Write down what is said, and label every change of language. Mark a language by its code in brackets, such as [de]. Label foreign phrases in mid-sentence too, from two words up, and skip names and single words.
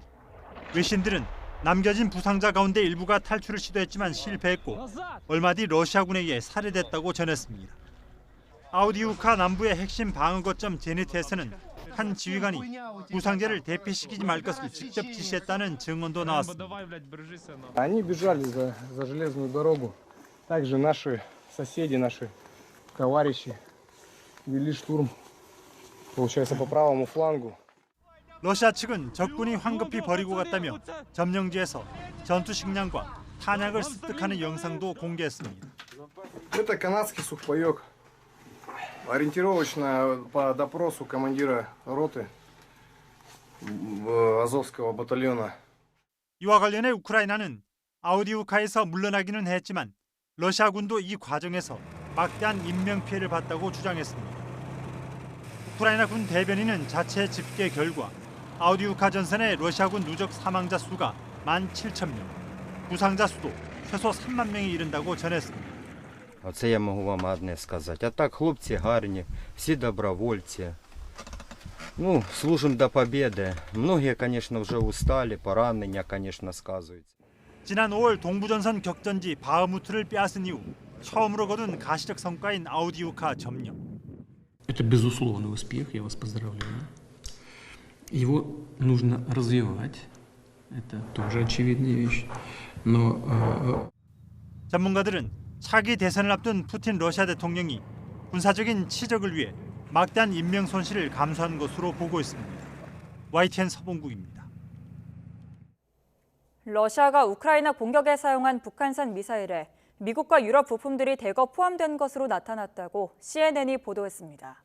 [ko] 외신들은 남겨진 부상자 가운데 일부가 탈출을 시도했지만 실패했고 얼마 뒤 러시아군에게 살해됐다고 전했습니다. 아우디우카 남부의 핵심 방어 거점 제니트에서는 한 지휘관이 부상자를 대피시키지 말 것을 직접 지시했다는 증언도 나왔습니다. [ru] Они бежали за железную дорогу. Также наши соседи, наши товарищи вели штурм, получается, по правому флангу. [ko] 러시아 측은 적군이 황급히 버리고 갔다며 점령지에서 전투 식량과 탄약을 습득하는 영상도 공개했습니다. [ru] Это канадский сухпайок. Ориентировочно по допросу командира роты Азовского батальона. [ko] 이와 관련해 우크라이나는 아우디우카에서 물러나기는 했지만 러시아군도 이 과정에서 막대한 인명피해를 봤다고 주장했습니다. 우크라이나 군 대변인은 자체 집계 결과 아우디우카 전선의 러시아군 누적 사망자 수가 17,000명, 부상자 수도 최소 3만 명에 이른다고 전했습니다. [uk] Оце я можу вам одне сказати. А так, хлопці гарні, всі добровольці. Ну, служимо до победи. [ru] Многие, конечно, [uk] вже устали, поранення, конечно, сказуються. [ko] 지난 5월 동부전선 격전지 바흐무트를 빼앗은 이후 처음으로 거둔 가시적 성과인 아우디우카 점령. [ru] Это безусловный успех, я вас поздравляю. Его нужно развивать. Это тоже очевидная вещь. Но [ko] 전문가들은 차기 대선을 앞둔 푸틴 러시아 대통령이 군사적인 치적을 위해 막대한 인명 손실을 감수한 것으로 보고 있습니다. YTN 서봉국입니다. 러시아가 우크라이나 공격에 사용한 북한산 미사일에 미국과 유럽 부품들이 대거 포함된 것으로 나타났다고 CNN이 보도했습니다.